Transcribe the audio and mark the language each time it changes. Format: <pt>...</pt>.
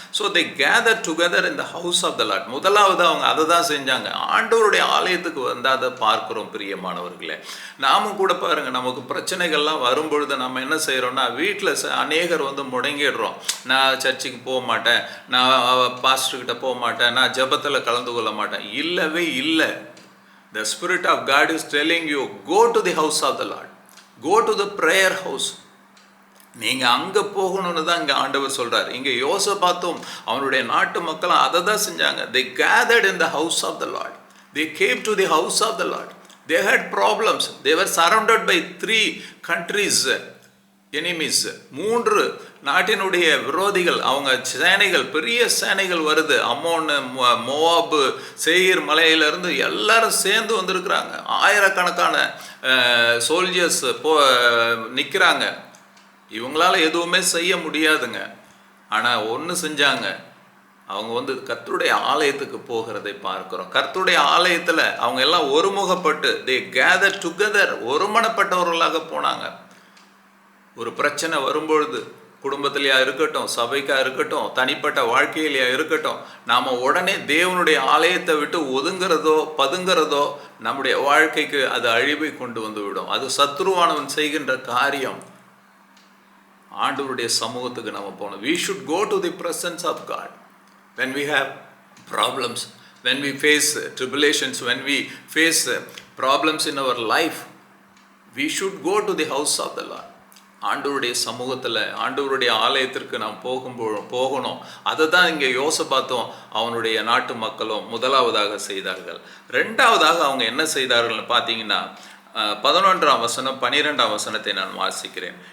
<en>So they gather together in the house of the Lord.</en> <ta>முதலாவது அவங்க அதை தான் செஞ்சாங்க. ஆண்டவருடைய ஆலயத்துக்கு வந்து அதை பார்க்கிறோம் பிரியமானவர்களே. நாமும் கூட பாருங்க, நமக்கு பிரச்சனைகள்லாம் வரும்பொழுது நம்ம என்ன செய்யறோம்னா, வீட்டில் அநேகர் முடங்கிடுறோம். நான் சர்ச்சுக்கு போக மாட்டேன், நான் பாஸ்டர்கிட்ட போக மாட்டேன், நான் ஜெபத்தில் கலந்து கொள்ள மாட்டேன். இல்லவே இல்லை.</ta> <en>The Spirit of God is telling you, go to the house of the Lord. Go to the prayer house.</en> <ta>நீங்கள் அங்கே போகணும்னு தான் இங்கே ஆண்டவர் சொல்கிறார். இங்கே யோசபாத்தும் அவனுடைய நாட்டு மக்களும் அதை தான் செஞ்சாங்க.</ta> <en>they gathered in the house of the Lord. they came to the house of the Lord. they had problems. they were surrounded by 3 countries enemies.</en> <ta>3 நாட்டினுடைய விரோதிகள், அவங்க சேனைகள், பெரிய சேனைகள் வருது. அம்மோன், மோவாபு, சேயீர் மலையிலிருந்து எல்லாரும் சேர்ந்து வந்திருக்கிறாங்க. ஆயிரக்கணக்கான சோல்ஜர்ஸ் நிற்கிறாங்க. இவங்களால எதுவுமே செய்ய முடியாதுங்க. ஆனால் ஒன்று செஞ்சாங்க, அவங்க கர்த்தருடைய ஆலயத்துக்கு போகிறதை பார்க்கிறோம். கர்த்தருடைய ஆலயத்தில் அவங்க எல்லாம் ஒருமுகப்பட்டு</ta> <en>they gathered together,</en> <ta>ஒருமனப்பட்டவர்களாக போனாங்க. ஒரு பிரச்சனை வரும்பொழுது, குடும்பத்திலையா இருக்கட்டும், சபைக்கா இருக்கட்டும், தனிப்பட்ட வாழ்க்கையிலையா இருக்கட்டும், நாம் உடனே தேவனுடைய ஆலயத்தை விட்டு ஒதுங்கிறதோ பதுங்கிறதோ நம்முடைய வாழ்க்கைக்கு அது அழிவை கொண்டு வந்து விடும். அது சத்ருவானவன் செய்கின்ற காரியம். ஆண்டவருடைய சமூகத்துக்கு நம்ம போகணும்.</ta> <en>we should go to the presence of God when we have problems, when we face tribulations, when we face problems in our life. we should go to the house of the Lord.</en> <ta>ஆண்டவருடைய சமூகத்தில், ஆண்டவருடைய ஆலயத்திற்கு நாம் போகணும். அதை தான் இங்கே யோசபாத்தும் அவனுடைய நாட்டு மக்களும் முதலாவதாக செய்தார்கள். ரெண்டாவதாக அவங்க என்ன செய்தார்கள்னு பார்த்தீங்கன்னா, 11ஆம் வசனம் 12ஆம் வசனத்தை நான் வாசிக்கிறேன்.</ta>